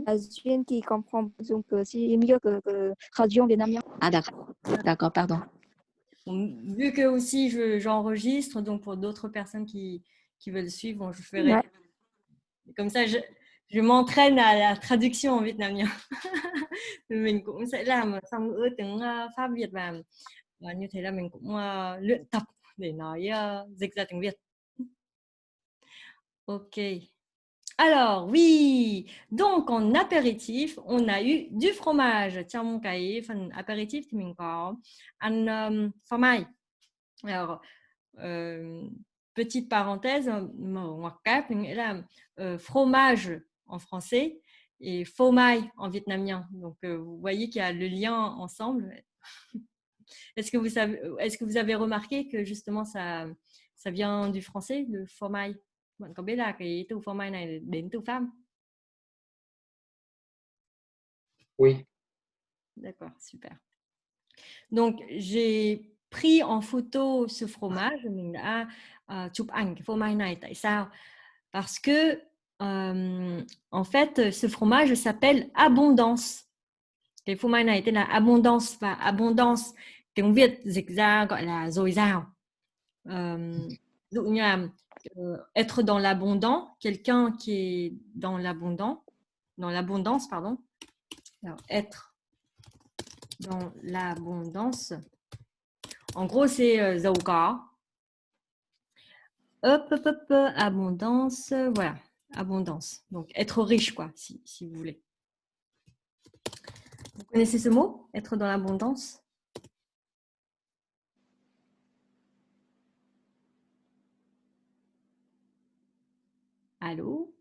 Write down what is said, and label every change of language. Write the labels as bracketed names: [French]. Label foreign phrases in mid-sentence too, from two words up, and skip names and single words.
[French] Duyên qui comprend donc c'est mieux que traduire en vietnamien. Ah d'accord, pardon. Vu que aussi j'enregistre, donc pour d'autres personnes qui veulent suivre, bon, je ferai. Ouais. Comme ça, je m'entraîne à la traduction en vietnamien. [Vietnamese] Mình cũng sẽ làm song ngữ tiếng Pháp Việt và như thế là mình cũng luyện tập để nói dịch ra tiếng Việt. [French] Ok. Alors, oui, donc en apéritif, on a eu du fromage. [Vietnamese] Trong cái phần apéritif thì mình có ăn phô mai. [French] Alors, petite parenthèse, [Vietnamese] mở ngoặc kép, nghĩa là [French] fromage en français et phô mai en vietnamien. Donc, vous voyez qu'il y a le lien ensemble. Est-ce que vous avez remarqué que justement ça vient du français, le phô mai? [Vietnamese] Bạn có biết là cái từ phô mai này đến từ Pháp? [French] Oui. D'accord, super. Donc, j'ai pris en photo ce fromage. [Vietnamese] Mình đã chụp ảnh cái phô mai này. Tại sao? [French] Parce que, en fait, ce fromage s'appelle Abondance. [Vietnamese] Cái phô mai này tên là Abondance, và Abondance tiếng Việt dịch ra gọi là dồi dào. Ví dụ như là [French] être dans l'abondant, quelqu'un qui est dans l'abondance, pardon. Alors, être dans l'abondance. En gros, c'est [Vietnamese] giàu có. [French] Abondance, voilà, abondance. Donc, être riche, quoi, si vous voulez. Vous connaissez ce mot, être dans l'abondance? Allô?